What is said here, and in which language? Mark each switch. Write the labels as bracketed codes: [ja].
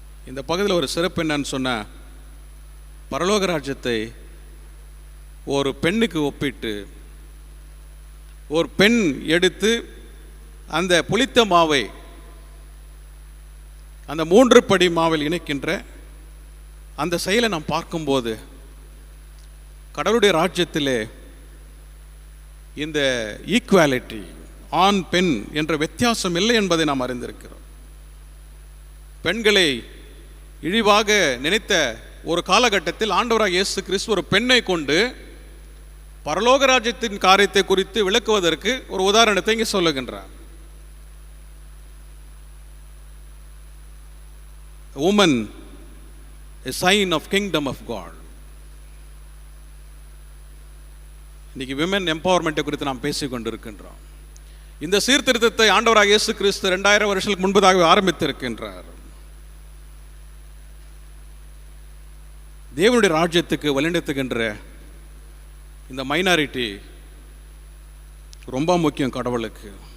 [ta] இந்த பகுதியில் ஒரு சிறப்பு என்னன்னு சொன்னால், பரலோக ராஜ்யத்தை ஒரு பெண்ணுக்கு ஒப்பிட்டு ஒரு பெண் எடுத்து அந்த புளித்த மாவை அந்த 3 படி மாவில் இணைக்கின்ற அந்த செயலை நாம் பார்க்கும்போது கடவுளுடைய ராஜ்யத்திலே இந்த ஈக்குவாலிட்டி, ஆண் பெண் என்ற வித்தியாசம் இல்லை என்பதை நாம் அறிந்திருக்கிறோம். பெண்களை இழிவாக நினைத்த ஒரு காலகட்டத்தில் ஆண்டவராக இயேசு கிறிஸ்து ஒரு பெண்ணை கொண்டு பரலோக ராஜ்யத்தின் காரியத்தை குறித்து விளக்குவதற்கு ஒரு உதாரணத்தை இங்கே சொல்லுகின்றார். [en] woman a sign of kingdom of God. [ta] இன்னைக்கு விமன் எம்பவர்மெண்ட்டை குறித்து நாம் பேசிக் கொண்டிருக்கின்றோம். இந்த சீர்திருத்தத்தை ஆண்டவராக இயேசு கிறிஸ்து 2000 வருஷங்களுக்கு முன்பதாகவே ஆரம்பித்திருக்கின்றார். தேவனுடைய ராஜ்யத்துக்கு வழிநடத்துகின்ற இந்த மைனாரிட்டி ரொம்ப முக்கியம் கடவுளுக்கு.